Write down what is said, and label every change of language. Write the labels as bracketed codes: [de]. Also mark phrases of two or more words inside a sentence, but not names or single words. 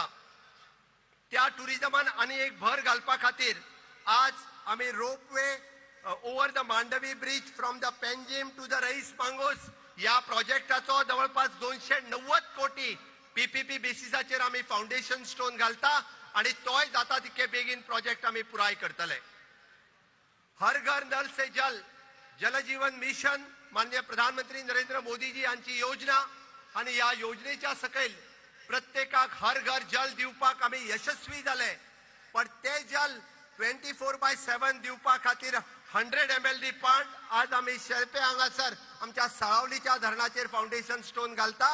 [kok] त्या टुरिझमान आनी एक भर घालपा खातीर आज आमी [en] ropeway over the Mandovi bridge from the Panjim to the Reis Magos [kok] या प्रोजेक्टाचो जवळपास 290 कोटी पीपीपी बेसिसाचेर आमी [en] foundation stone [kok] घालता आणि तोय जाता तितके बेगीन प्रोजेक्ट आमी पुराय करतले. [hi] हर घर नल से जल [kok] जल जीवन मिशन माननीय प्रधानमंत्री नरेंद्र मोदीजी यांची योजना आणि या योजनेच्या सकयल प्रत्येकाक [hi] हर घर जल [kok] दिवपाक आमी यशस्वी जाले. पण ते जल 24/7 दिवपा खातीर 100 mld पांट आज आमी शेळपे हांगासर आमच्या साळावलीच्या धरणाचेर [en] foundation stone [kok] घालता.